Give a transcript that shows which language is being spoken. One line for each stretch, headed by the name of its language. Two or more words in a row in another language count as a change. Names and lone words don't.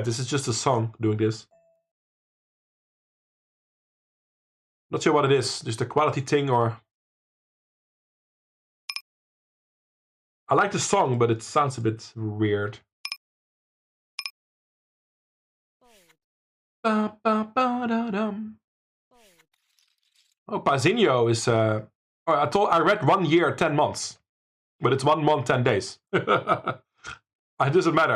English: This is just a song doing this. Not sure what it is. Just a quality thing or... I like the song, but it sounds a bit weird. Ba, ba, ba, da, dum. Oh, Pazinho is... Oh, I read 1 year, 10 months. But it's 1 month, 10 days. It doesn't matter.